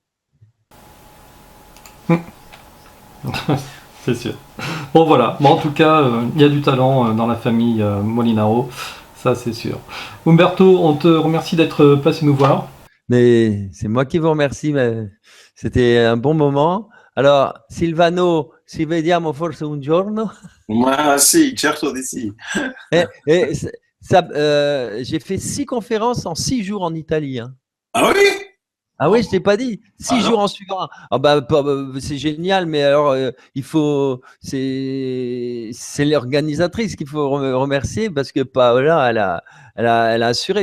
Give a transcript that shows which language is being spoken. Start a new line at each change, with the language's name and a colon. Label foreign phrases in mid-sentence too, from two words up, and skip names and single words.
French: C'est sûr. Bon, voilà. Bon, en tout cas, il y a du talent dans la famille Molinaro. Ça, c'est sûr. Umberto, on te remercie d'être passé nous voir. Mais c'est moi qui vous remercie. Mais c'était un bon moment. Alors,
Italian: Silvano, ci vediamo forse un giorno. Ma sì, certo di sì.
French: Et j'ai fait 6 conférences en 6 jours en Italie. Hein. Ah oui? Ah oui, je t'ai pas dit. 6 Ah jours non. en suivant. Ah bah, c'est génial, mais alors c'est l'organisatrice qu'il faut remercier parce que Paola, elle a assuré.